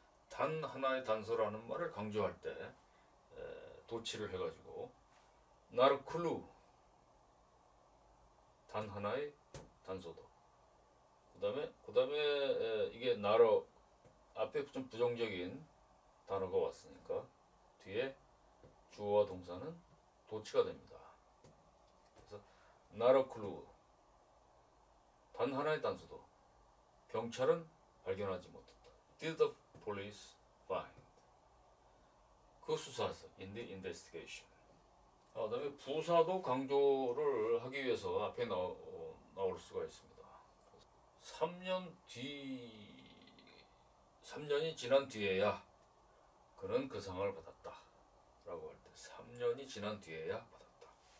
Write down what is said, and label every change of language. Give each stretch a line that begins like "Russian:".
Korean: 단 하나의 단서라는 말을 강조할 때 도치를 해가지고
English: not a clue
Korean: 단 하나의 단서도 그 다음에 이게 not 앞에 좀 부정적인 단어가 왔으니까 뒤에 주어와 동사는 도치가 됩니다. 그래서
English: not a clue
Korean: 단 하나의 단서도 경찰은 발견하지 못했다.
English: Did the police find
Korean: 그 수사에서
English: in the investigation.
Korean: 그다음에 부사도 강조를 하기 위해서 앞에 나올 수가 있습니다. 3년 뒤 3년이 지난 뒤에야 그는 그 상을 받았다 라고 할 때 3년이 지난 뒤에야 받았다.